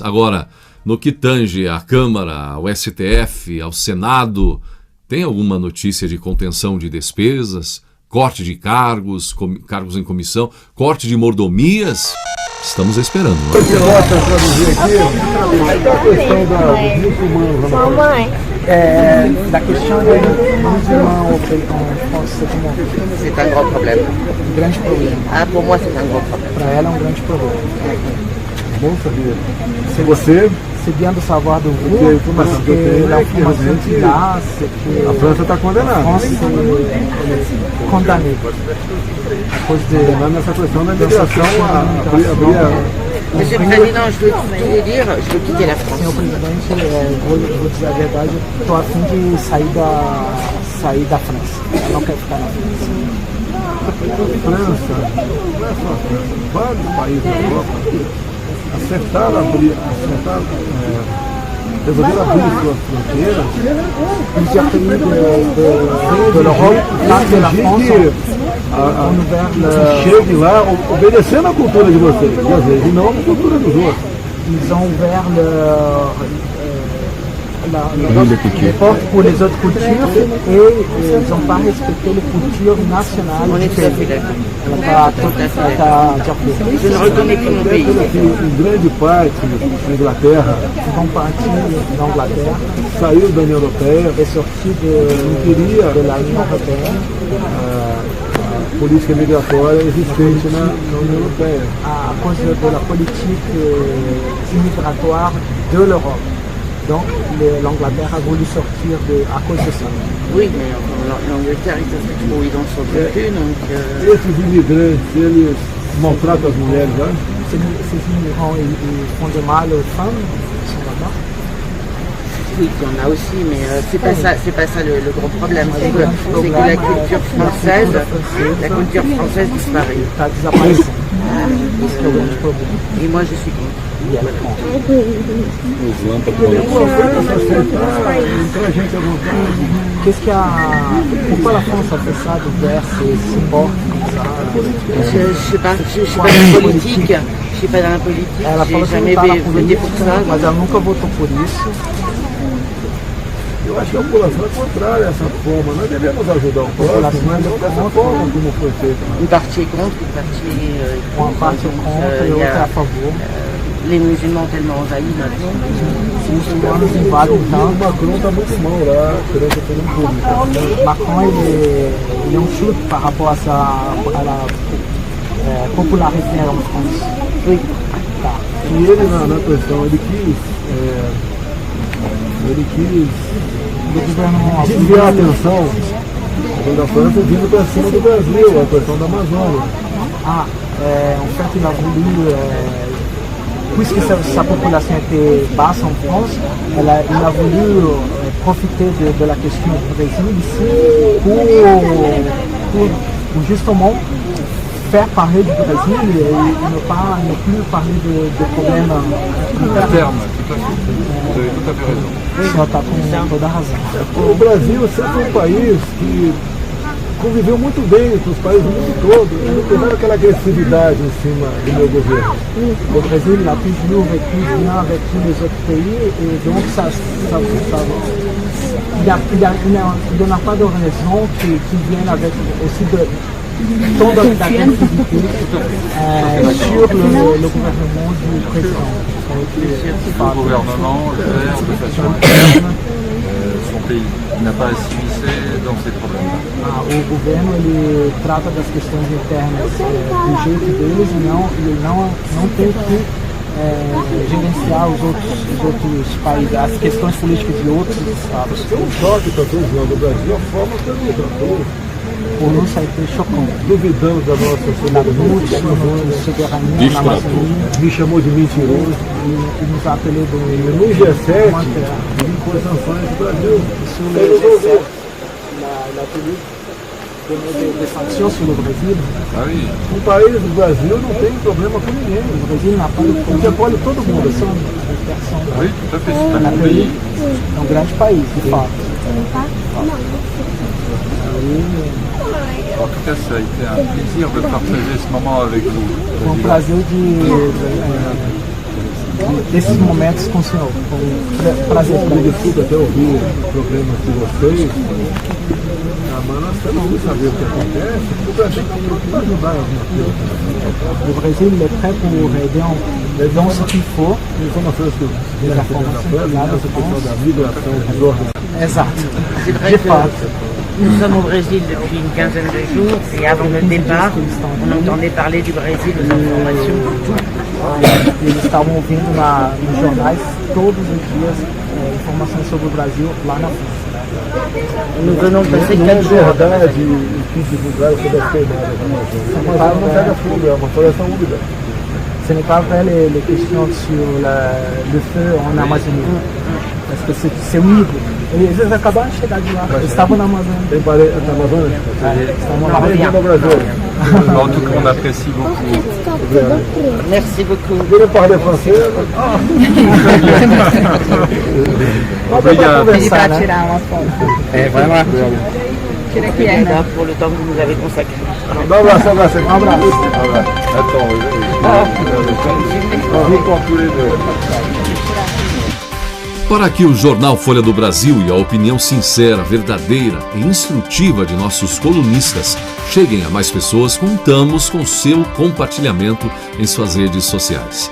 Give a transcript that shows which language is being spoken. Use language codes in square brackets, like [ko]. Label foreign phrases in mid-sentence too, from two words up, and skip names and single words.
[pt] Agora, no que tange à Câmara, ao STF, ao Senado, tem alguma notícia de contenção de despesas, corte de cargos em comissão, corte de mordomias? Estamos esperando. Mamãe. [fr] La question des musulmans au France, c'est comment? C'est un gros problème. [pt] Um grande problema. [fr] Ah, pour moi, c'est un gros problème. [pt] Para ela é um grande problema. Bom saber. Se você... [fr] C'est bien de savoir de vous, parce que l'information qu'il a, c'est que [pt] a França está condenada. [fr] a France est condamnée à cause de... [pt] Nessa questão da migração, [fr] Monsieur le Président, je veux tout dire, je veux quitter la France. [pt] Senhor presidente, vou dizer a verdade, estou a fim de sair da França. Eu não quero ficar na França. França, não é só a França, vários países da Europa resolveram abrir suas fronteiras. [fr] Plusieurs pays de l'Europe, là de la France, ont ouvert [pt] chegue lá obedecendo a cultura de vocês, às vezes, e não a cultura dos outros. [fr] Ils ont ouvert les portes pour les autres cultures et ils n'ont pas respecté les cultures nationales du pays. Je ne reconnais que mon pays. [pt] Grande parte da Inglaterra, [fr] Une partie d'Angleterre [pt] saiu da União Europeia, [fr] est sortie de la Union européenne [pt] a política migratória existente na União Europeia. [fr] à cause de la politique immigratoire de l'Europe. Donc l'Angleterre a voulu sortir à cause de ça. Oui, mais l'Angleterre, ils savent où ils en sont plus, donc... [pt] Esses imigrantes, eles maltratam as mulheres, né? [fr] Ces immigrants, ils font de mal aux femmes qui sont là-bas. Oui, il y en a aussi, mais c'est pas ça le gros problème. C'est que la culture française disparaît. [pt] Está desaparecendo. Esse é o grande problema. [fr] Et moi, je suis contre. [pt] E ela é contra. [fr] Qu'est-ce qu'il y a? Pourquoi la France a fait ça d'ouvert ces portes comme ça? Je sais pas dans la politique. Je suis pas dans la politique. [pt] Ela falou [fr] J'ai [pt] que [fr] jamais [pt] não está na [fr] voté pour [pt] política, [fr] ça. [pt] mas ela nunca votou por isso. Eu acho que a população é contrária a essa forma. Nós devemos ajudar o próximo, mas não dessa forma como foi feito. [fr] Une partie est contre, une partie [pt] Uma parte é contra e [fr] il y [pt] outra é a a favor. [fr] les musulmans tellement envahis maintenant. [pt] Os muçulmanos invadem O tanto. Macron está muito mal lá perante a opinião pública. [fr] Macron [pt] ele é um chute [fr] par rapport à la popularité en France. Oui. [pt] Tá. E ele na questão, ele quis O governo desviar a atenção da França vindo para cima do Brasil, a questão da Amazônia. [fr] En fait, il a voulu, puisque sa population était basse en France, il a voulu profiter de la question du Brésil ici pour justement faire parler du Brésil et ne plus parler de problèmes internes. Terme, tout à fait. Vous avez tout à fait raison. [pt] O senhor está com toda a razão. O Brasil sempre foi um país que conviveu muito bem com os países do mundo todo, e não teve aquela agressividade em cima do meu governo. [fr] Le Brésil a toujours vécu bien avec tous les autres pays et donc il n'y a pas de raison qui vienne avec aussi de tant d'agressivité sur le gouvernement du président. Le gouvernement gère de façon interne son pays. Il n'a pas à s'immiscer dans ces problèmes-là. [pt] O governo ele trata das questões internas do jeito deles e ele não tem que gerenciar os outros países, as questões políticas de outros estados. Foi um choque para todos nós no Brasil, a forma que ele tratou. Por nós [fr] ça a été choquant. [pt] Duvidamos da nossa soberania, na Amazônia. Me chamou de mentiroso. E nos appelou No G7, ele impôs sanções do Brasil. [fr] Sur le G7, la police des sanctions sur le Brésil. Ah oui. [pt] Um país do Brasil não tem problema com ninguém. [fr] O Brasil n'a pas de problème. [pt] Você acolhe todo mundo. [fr] Oui, tout à fait. C'est un pays. [pt] É um grande país, de fato. [fr] En tout cas, ça a été un plaisir de partager ce moment avec vous. [pt] Foi um prazer desses momentos com o senhor. Foi um prazer para Eu mim. desculpa até ouvir problemas de vocês. Mas nós temos que saber o que acontece. O Brasil está para ajudar alguma coisa. [fr] O Brasil est prêt pour aider dans ce qu'il faut. [pt] As informações que vêm na presse, essa questão da migração dos órgãos. Exato. [fr] C'est vrai [pt] De [fr] que [pt] fato. [fr] nous sommes au Brésil depuis une quinzaine de jours et avant le départ, on entendait parler du Brésil aux informations. [pt] Eles estavam ouvindo nos jornais todos os dias informações sobre o Brasil lá na França. [fr] Nous venons de passer [pt] Não é [fr] 4 jours. [pt] verdade o que divulgaram sobre as queimadas da Amazônia. A Amazônia não pega fogo, é uma floresta úmida. [fr] Ce n'est pas vrai les questions sur le feu en Amazonie. Parce que c'est humide. [pt] Eles acabaram de chegar de lá. Eles estavam na Amazônia. Tem parede na Amazônia? Estavam Na lá. região do Brasil. [fr] En tout cas, on apprécie beaucoup. Merci beaucoup. Vous voulez parler français? [pt] Obrigado. Ele vai tirar uma foto. Vai lá. Tira aqui, Ana. [fr] Pour le temps que vous nous avez consacré. [pt] Dá um abraço, abraço. Um abraço. [fr] Attends, [pt] Vamos concluir. Para que o jornal Folha do Brasil e a opinião sincera, verdadeira e instrutiva de nossos colunistas cheguem a mais pessoas, contamos com seu compartilhamento em suas redes sociais.